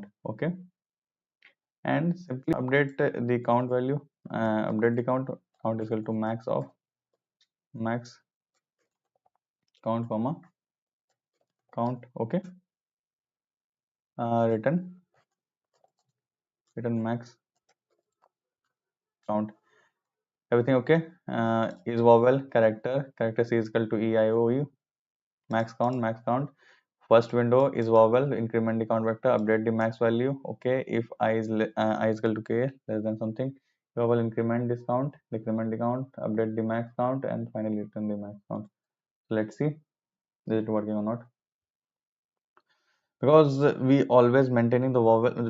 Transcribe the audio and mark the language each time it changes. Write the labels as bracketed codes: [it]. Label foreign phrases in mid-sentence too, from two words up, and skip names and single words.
[en] Okay, and simply update the count value, update the count is equal to max count comma count. Okay, return max count. Everything okay. Is vowel character c is equal to e I o u. Max count. First window is vowel, increment the count vector, update the max value. Okay, if I is equal to k less than something, vowel increment this count, decrement the count, update the max count, and finally return the max count. So let's see is it working or not, because we always maintaining the vowel.